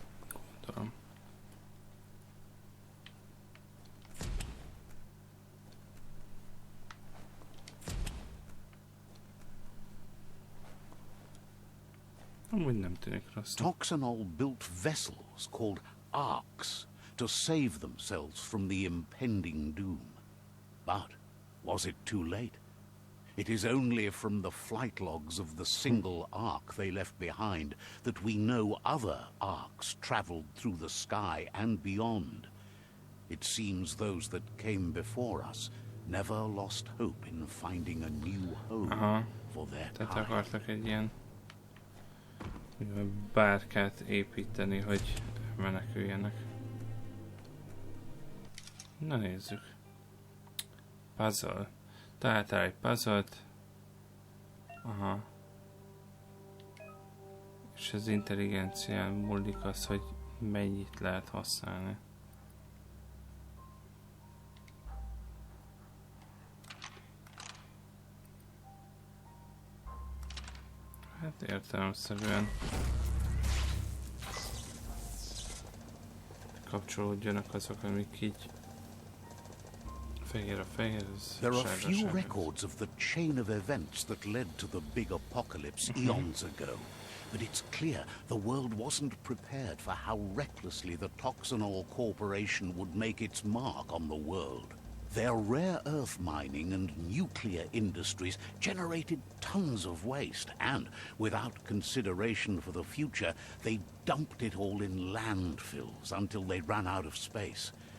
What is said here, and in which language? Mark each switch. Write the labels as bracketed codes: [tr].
[hu] Gondolom. Amúgy nem tűnik rossznak. [en] Toxanol built vessels called arks to save themselves from the impending doom. But was it too late? It is only from the flight logs of the single ark they left behind that we know other arks traveled through the sky and beyond. It seems those that came before us never lost hope in finding a new home for their kind. [hu] Tehát akartak egy ilyen bárkát építeni, hogy meneküljenek. Na nézzük. Puzzle. Találtál egy puzzle-t. Aha. És az intelligencián múlik az, hogy mennyit lehet használni. Hát értelemszerűen kapcsolódjanak azok, amik így fehér a fehér, ez [en] There are [hu] sárga, [en] few [hu] sárga. [en] records of the chain of events that led to the big apocalypse eons ago, but it's clear the world wasn't prepared for how recklessly the Toxanol Corporation would make its mark on the world. Their rare earth mining and nuclear industries generated tons of waste, and without consideration for the future, they dumped it all in landfills until they ran out of space.